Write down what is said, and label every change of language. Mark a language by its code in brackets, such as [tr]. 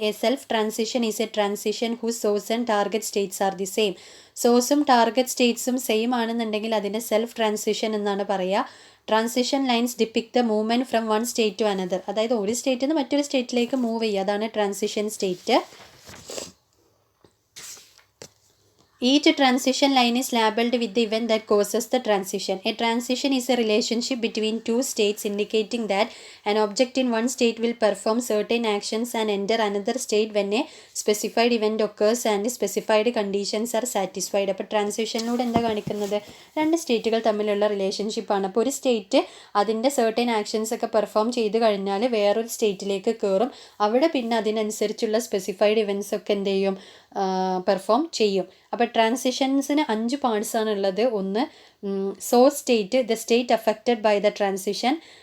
[en] A self transition is a transition whose source and target states are the same. [ml] സോഴ്സും target സ്റ്റേറ്റ്സും same ആണെന്നുണ്ടെങ്കിൽ അതിനെ self transition എന്നാണ് പറയുക. [en] Transition lines depict the movement from one state to another. [ml] അതായത് ഒരു സ്റ്റേറ്റിൽ നിന്ന് മറ്റൊരു സ്റ്റേറ്റിലേക്ക് മൂവ് ചെയ്യുക, അതാണ് transition state. [en] Each transition line is labeled with the event that causes the transition. A transition is a relationship between two states indicating that an object in one state will perform certain actions and enter another state when a specified event occurs and specified conditions are satisfied. [ml] അപ്പോൾ ട്രാൻസിഷനിലൂടെ എന്താ കാണിക്കുന്നത്? രണ്ട് സ്റ്റേറ്റുകൾ തമ്മിലുള്ള റിലേഷൻഷിപ്പാണ്. അപ്പോൾ ഒരു state അതിൻ്റെ certain actions ഒക്കെ perform ചെയ്ത് കഴിഞ്ഞാൽ വേറൊരു സ്റ്റേറ്റിലേക്ക് കയറും. അവിടെ പിന്നെ അതിനനുസരിച്ചുള്ള സ്പെസിഫൈഡ് ഇവൻറ്റ്സ് ഒക്കെ എന്ത് ചെയ്യും? പെർഫോം ചെയ്യും. അപ്പോൾ ട്രാൻസിഷൻസിന് 5 പാർട്സ് ആണ് ഉള്ളത്. ഒന്ന് source state, [en] The state affected by the transition.